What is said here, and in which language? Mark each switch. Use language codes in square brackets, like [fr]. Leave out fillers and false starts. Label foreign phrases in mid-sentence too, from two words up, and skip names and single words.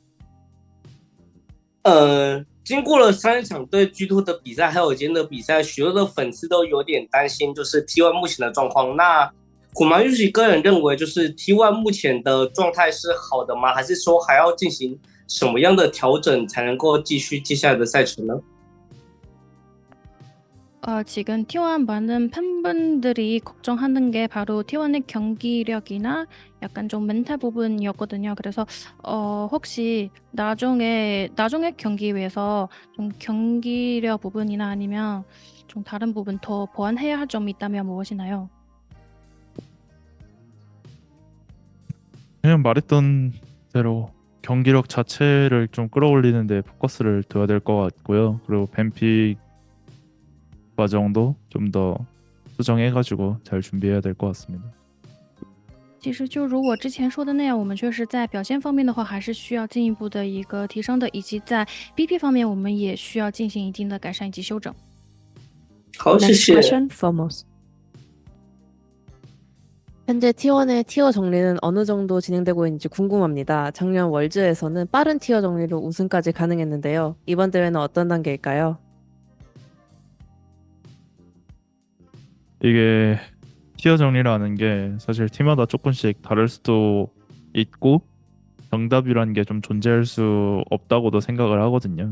[zh] 经过了3场对 G2 的比赛，还有今天的比赛，许多的粉丝都有点担心，就是 T1 目前的状况。那虎麻玉喜个人认为，就是 T1 目前的状态是好的吗？还是说还要进行什么样的调整才能够继续接下来的赛程呢？ [ko] 지금 T1 많은 팬분들이 걱정하는 게 바로 T1의 경기력이나 약간 좀 멘탈 부분이었거든요. 그래서 혹시 나중에 경기 위해서 좀 경기력 부분이나 아니면 좀 다른 부분 더 보완해야 할 점이 있다면 무엇이나요? 그냥 말했던 대로 경기력 자체를 좀 끌어올리는 데 포커스를 둬야 될 것 같고요. 그리고 뱀픽 과정도 좀 더 수정해가지고 잘 준비해야 될 것 같습니다. [zh] 其实就如我之前说的那样，我们确实在表现方面的话，还是需要进一步的一个提升的，以及在 BP 方面，我们也需要进行一定的改善以及修整。好，谢 [en] Next [zh] 谢。 [en] question, Fomos. [ko] 현재 T1의 티어 정리는 어느 정도 진행되고 있는지 궁금합니다. 작년 월즈에서는 빠른 티어 정리로 우승까지 가능했는데요. 이번 대회는 어떤 단계일까요? 이게 티어 정리라는 게 사실 팀마다 조금씩 다를 수도 있고 정답이라는 게 좀 존재할 수 없다고도 생각을 하거든요.